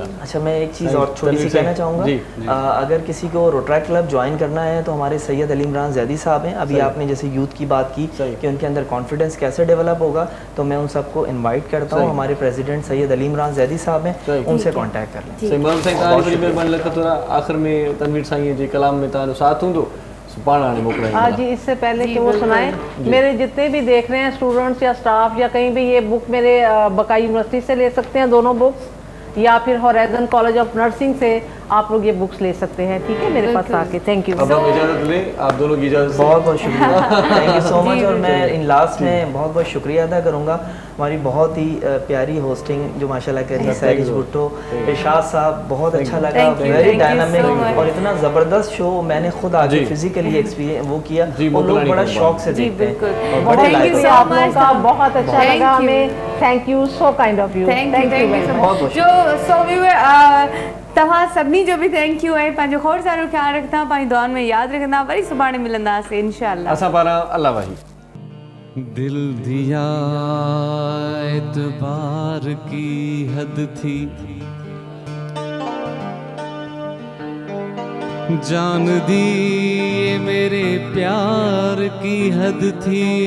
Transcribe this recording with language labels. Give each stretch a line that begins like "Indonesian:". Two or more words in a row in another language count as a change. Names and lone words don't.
Urdu: اچھا، میں ایک چیز اور چھوٹی سی کہنا چاہوں گا۔ اگر کسی کو روٹری کلب جوائن کرنا ہے تو ہمارے سید علی عمران زیدی صاحب ہیں. ابھی آپ نے جیسے یوتھ کی بات کی کہ ان کے اندر کانفیڈنس کیسے ڈیولپ ہوگا، تو میں ان سب کو انوائٹ کرتا ہوں. ہمارے پریزیڈنٹ سید علی عمران زیدی صاحب ہیں، ان سے کانٹیکٹ کر لیں. آخر میں تنویر سائیں جے کلام میں تالو ساتھ ہوں ہاں جی، اس سے پہلے کہ وہ سنائیں، میرے جتنے بھی دیکھ رہے ہیں اسٹوڈنٹس یا اسٹاف یا کہیں بھی، یہ بک میرے بقائی یونیورسٹی سے لے سکتے ہیں، دونوں بکس، یا پھر ہورائزن کالج آف نرسنگ سے آپ لوگ یہ بکس لے سکتے ہیں. ٹھیک ہے، میرے پاس آ کے.
English: thank you.
Urdu: اب آپ اجازت لیں، آپ دونوں کی اجازت. بہت بہت شکریہ,
English: thank you so much.
Urdu: اور میں
English: in last
Urdu: میں بہت بہت شکریہ ادا کروں گا ہماری بہت ہی پیاری ہوسٹنگ جو ماشاءاللہ کری سیرج بھٹو، ارشاد صاحب، بہت اچھا لگا,
English: very dynamic
Urdu: اور اتنا زبردست شو میں نے خود آگے فزیکلی ایکسپیرینس وہ کیا اور لوگ بڑا شوق سے دیکھتے ہیں. آپ لوگوں کا بہت اچھا لگا ہمیں.
English: thank you, so kind of you. thank you
Sindhi: जो सो तव्हां सभिनी जो भी
English: thank you
Sindhi: है। पंहिंजो खोड़ सारो ख्याल रखंदा, पंहिंजी दुआनि में यादि रखंदा। वरी सुभाणे मिलंदासीं इंशाअल्लाह। असां पारां अल्लाह वाही।
Urdu: دل دیا اعتبار کی حد تھی، جان دی میرے پیار کی حد تھی.